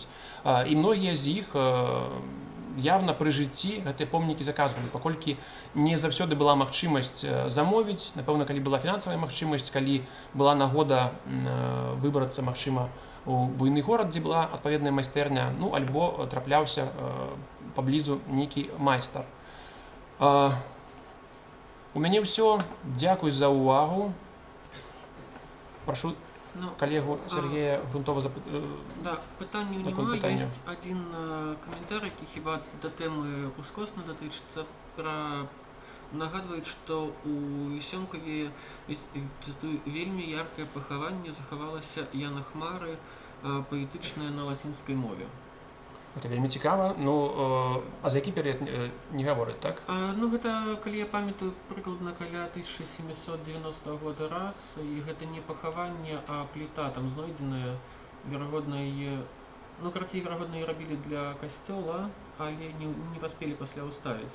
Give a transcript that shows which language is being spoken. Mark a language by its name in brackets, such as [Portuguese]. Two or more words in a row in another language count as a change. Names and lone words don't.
[Belarusian] І многія з іх явна пры жыцці гэтыя помнікі заказвалі, паколькі не заўсёды была магчымасць замовіць, напэўна, калі была фінансавая магчымасць, калі была нагода выбрацца, магчыма, у буйны горад, дзе была адпаведная майстэрня, ну, альбо трапляўся паблізу нейкі майстар. У мяне ўсё. Дзякуй за ўвагу. Прашу коллегу Сергея Грунтова [Ukrainian] Да, питання такое немає. питання. Є один коментар, який хіба до теми ускосно дотичиться. Нагадують, що у Сьомкові вельми ярке поховання заховалося Яна Хмари, поетичне на латинській мові. [Belarusian] Гэта вельмі цікава. Ну, а за які перыяд не гаворыць, так? Ну, гэта, калі я памятаю, прыкладна каля 1790 года раз, і гэта не пахаванне, а пліта там знойдзеная, верагодна, ну, карацей, верагодна, і рабілі для касцёла, але не паспелі пасля ўставіць.